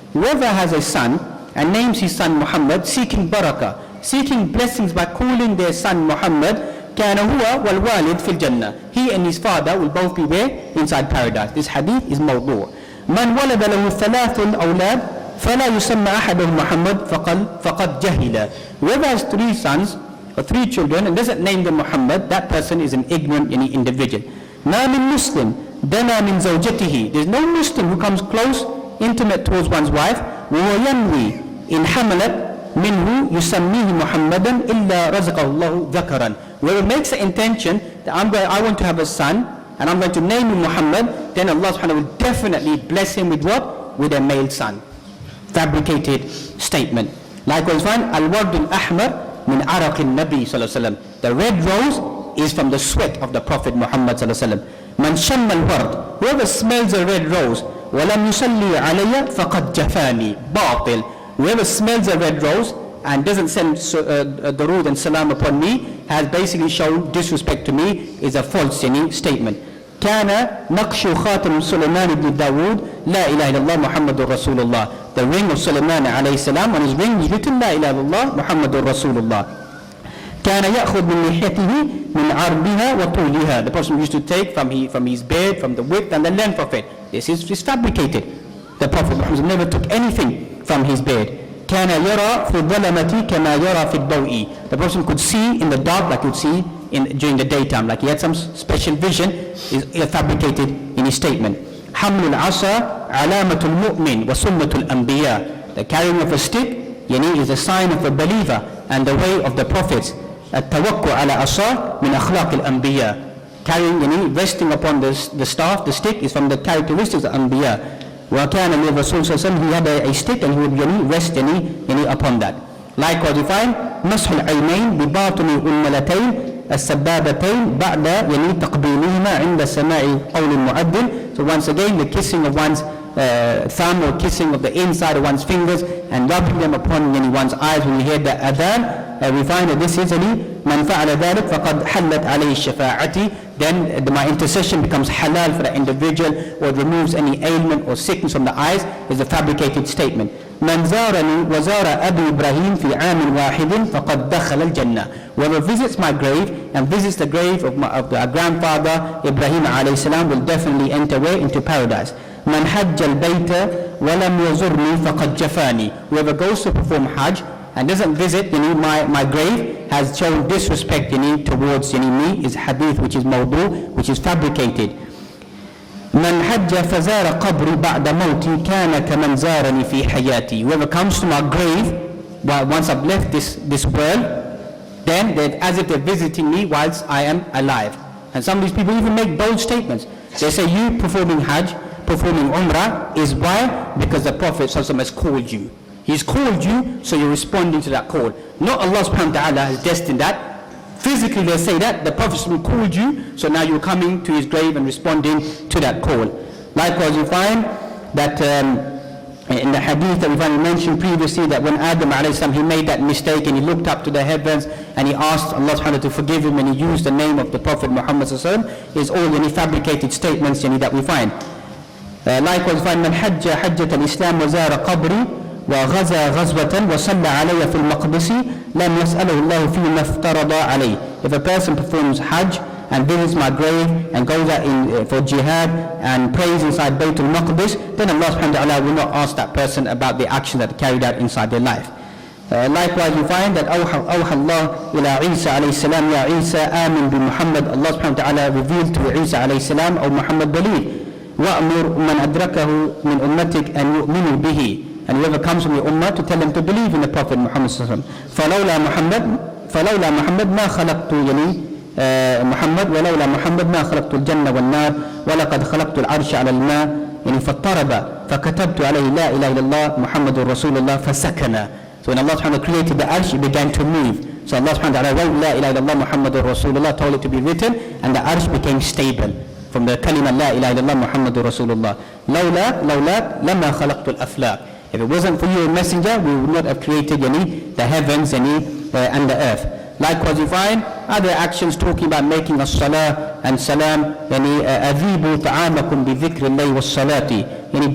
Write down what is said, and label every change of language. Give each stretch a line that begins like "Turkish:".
English: Whoever has a son and names his son Muhammad, seeking barakah, seeking blessings by calling their son Muhammad,
Arabic: كَانَ هُوَ وَالْوَالِدْ فِي الْجَنَّةِ.
English: He and his father will both be there inside paradise. This hadith is mawdu'.
Arabic: مَنْ وَلَدَ لَهُ ثَلَاثُ الْأَوْلَادِ فلا يسمى أحدهم محمد فقد جهل.
English: Whoever has 3 sons or 3 children and doesn't name them Muhammad, that person is an ignorant individual.
Arabic: ما من مسلم دنا من زوجته.
English: There's no Muslim who comes close, intimate towards one's wife.
Arabic: وهو ينوي إن حملت منه يسميه محمدا إلا رزقه الله ذكرا.
English: Whoever makes the intention that I want to have a son and I'm going to name him Muhammad, then Allah subhanahu wa ta'ala will definitely bless him with what? With a male son. Fabricated statement. Likewise find
Arabic: al-ward al-ahmar min araq al-nabi
English: sallallahu alaihi wasallam. The red rose is from the sweat of the Prophet Muhammad sallallahu alaihi wasallam.
Arabic: Man shamma al-ward,
English: whoever smells a red rose,
Arabic: walam yusalli alayya faqad jafani, batil.
English: Whoever smells a red rose and doesn't send durood and salam upon me has basically shown disrespect to me, is a false statement.
Arabic: كان نقش خاتم سليمان بن داود لا إله إلا الله محمد رسول الله.
English: The ring of Sulaiman alayhi salam, on his ring is written
Arabic: لا إله إلا الله محمد رسول الله. كان يأخذ من لحيته من عرضها وطولها.
English: The person used to take from his beard, from the width and the length of it. This is fabricated. The Prophet Muhammad never took anything from his beard.
Arabic: كان يرى في الظلمة كما يرى في الضوء.
English: The person could see in the dark like you'd see during the daytime, like he had some special vision, is fabricated in his statement.
Arabic: حمل العصا علامة المؤمن وسنة الأنبياء.
English: The carrying of a stick is a sign of a believer and the way of the prophets.
Arabic: التوكل على عصا من أخلاق الأنبياء.
English: Carrying, resting upon the staff, the stick, is from the characteristics of Anbiya.
Arabic: وَكَانَ لِلرَّسُولِ صَلَّى اللَّهُ عَلَيْهِ وسلم,
English: he had a stick and he would rest upon that. Likewise you find
Arabic: مسح العينين بباطن الأنملتين السبابتين بعد تقبيلهما عند سماع قول المؤذن.
English: So once again the kissing of one's thumb or kissing of the inside of one's fingers and rubbing them upon one's eyes when you hear the adhan. We find that this is
Arabic: من فعل ذلك فقد حلت عليه الشفاعة.
English: Then my intercession becomes halal for the individual, or it removes any ailment or sickness from the eyes, is a fabricated statement.
Arabic: من زارني وزار أبي إبراهيم في عام واحد فقد دخل الجنة.
English: Whoever visits my grave and visits the grave of our grandfather Ibrahim alayhi salam will definitely enter into paradise.
Arabic: من حج البيت ولم يزرني فقد جفاني.
English: Whoever goes to perform Hajj and doesn't visit my grave has shown disrespect towards me, is hadith which is mawdu, which is fabricated.
Arabic: من حج فزار قبري بعد موتي كان كمن زارني في حياتي.
English: Whoever comes to my grave once I've left this world, then they're as if they're visiting me whilst I am alive. And some of these people even make bold statements. They say you performing Hajj, performing Umrah is why? Because the Prophet ﷺ has called you. He's called you, so you're responding to that call. Not Allah subhanahu wa ta'ala has destined that. Physically they say that, the Prophet called you, so now you're coming to his grave and responding to that call. Likewise you find that in the hadith that we mentioned previously, that when Adam alayhi salam, he made that mistake and he looked up to the heavens and he asked Allah subhanahu wa ta'ala to forgive him and he used the name of the Prophet Muhammad sallallahu alaihi wasallam, is all any fabricated statements that we find. Likewise we find
Arabic: من حج حجة الإسلام وزار قبري وغزا غزوة وصلى علي في المقدس لم يسأله الله فيما افترض عليه.
English: If a person performs Hajj and visits my grave and goes out for jihad and prays inside Baytul Maqdis, then Allah subhanahu wa ta'ala will not ask that person about the action that carried out inside their life. Likewise you find that
Arabic: أوحى الله إلى عيسى عليه السلام يا عيسى آمن بمحمد.
English: Allah subhanahu wa ta'ala revealed to Isa عليه السلام, O Muhammad, believe.
Arabic: وأمر من أدركه من أمتك أن يؤمنوا به.
English: And whoever comes from your ummah to tell them to believe in the Prophet Muhammad sallallahu alaihi wasallam.
Arabic: فلولا محمد ما خلقت محمد ولولا محمد ما خلقت الجنة والنار ولقد خلقت العرش على الماء فاضطرب فكتبت عليه لا إله إلا الله محمد رسول الله فسكن.
English: So when Allah subhanahu wa ta'ala created the arsh, it began to move. So Allah subhanahu wa ta'ala wrote la ilaha illallah Muhammad Rasulullah, told it to be written, and the arsh became stable from the kalima la ilaha illallah Muhammad Rasulullah.
Arabic: لولا لما خلقت الأفلاق.
English: If it wasn't for you a messenger, we would not have created the heavens and the earth. Likewise you find other actions talking about making a salah and salam.
Arabic: أذيبوا طعامكم بذكر الله والصلاة.